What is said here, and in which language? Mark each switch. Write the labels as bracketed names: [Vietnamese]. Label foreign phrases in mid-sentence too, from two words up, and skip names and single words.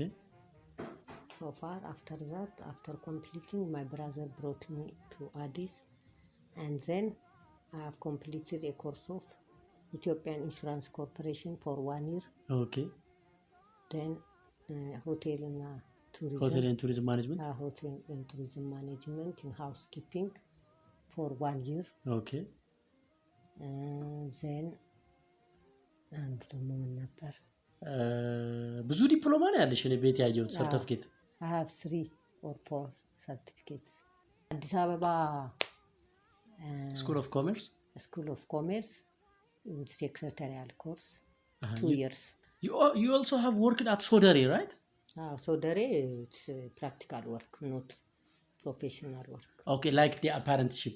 [English] So far, after that, after completing, my brother brought me to Addis, and then I have completed a course of Ethiopian Insurance Corporation for 1 year. Okay. Then hotel and tourism management. Hotel and tourism management in housekeeping for 1 year. Okay. [Amharic] then አንድ ደግሞ ምን ነበር ብዙ ዲፕሎማ ነው ያለሽ እኔ ቤት ያየሁት ሰርቲፊኬት [English] I have 3 or 4 certificates አዲስ አበባ School of Commerce with secretarial course 2 years you also have worked at Sodere right Sodere it's practical work not professional work okay like the apprenticeship